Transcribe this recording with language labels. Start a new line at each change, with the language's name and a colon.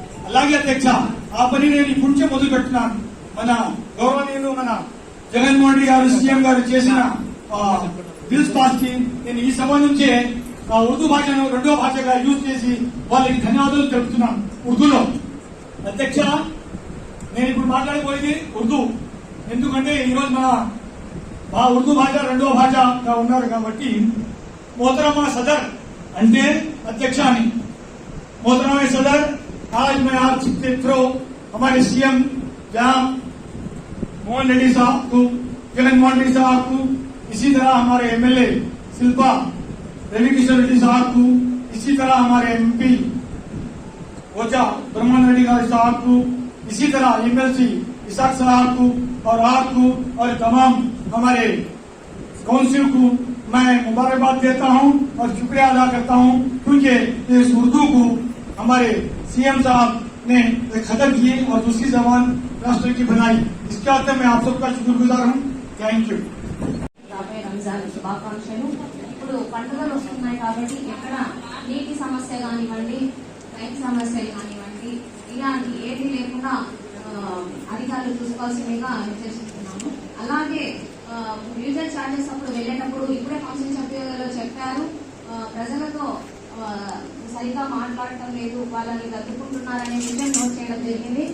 Telugu: అలాగే అధ్యక్ష, ఆ పని నేను ఇప్పుడు నుంచే మొదలు పెడుతున్నాను. మన గౌరవనీయులు మన జగన్మోహన్ రెడ్డి గారు సీఎం గారు చేసిన బిల్స్ పాస్ కి నేను ఈ సభ నుంచే ఉర్దూ భాషను 2వ భాషగా యూజ్ చేసి వాళ్ళకి ధన్యవాదాలు తెలుపుతున్నాను ఉర్దూలో. అధ్యక్ష, నేను ఇప్పుడు మాట్లాడబోయేది ఉర్దూ, ఎందుకంటే ఈరోజు మా ఉర్దూ భాష 2వ భాషగా ఉన్నారు కాబట్టి.
Hindi: मोहतरमा सदर
Telugu: అంటే
Hindi: अध्यक्ष
Telugu: అని
Hindi: मोहतरमा सदर, आज मैं आपके थ्रू हमारे सीएम जनाब मोहन रेड्डी साहब को, जगनमोहन रेड्डी साहब को, इसी तरह हमारे एमएलए शिल्पा रविकिशन रेड्डी साहब को, इसी तरह हमारे एमपी वोचा ब्रह्मन रेड्डी साहब को, इसी तरह एमएलसी इसाक साहब को और आपको और तमाम हमारे काउंसिल को मैं मुबारकबाद देता हूं और शुक्रिया अदा करता हूं, क्योंकि इस उर्दू को हमारे सीएम साहब ने खत्म किए और दूसरी जबान राष्ट्र की बनाई. इसके वास्ते मैं आप सबका शुक्रगुजार हूं.
English: Thank you.
Telugu: రంజాన్ శుభాకాంక్షలు. ఇప్పుడు పండుగలు వస్తున్నాయి కాబట్టి ఎక్కడ నీటి సమస్య కానివ్వండి, రైతు సమస్యలు కానివ్వండి, ఇలాంటి ఏది లేకుండా అధికారులు చూసుకోవాల్సిందిగా నిర్దేశిస్తున్నాము. అలాగే యూజర్ ఛార్జెస్ అప్పుడు వెళ్ళేటప్పుడు ఇప్పుడే కౌన్సిల్ సభ్యులు చెప్పారు, ప్రజలతో సరిగా మాట్లాడటం లేదు, వాళ్ళని గద్దుకుంటున్నారనే విషయం నోట్ చేయడం జరిగింది.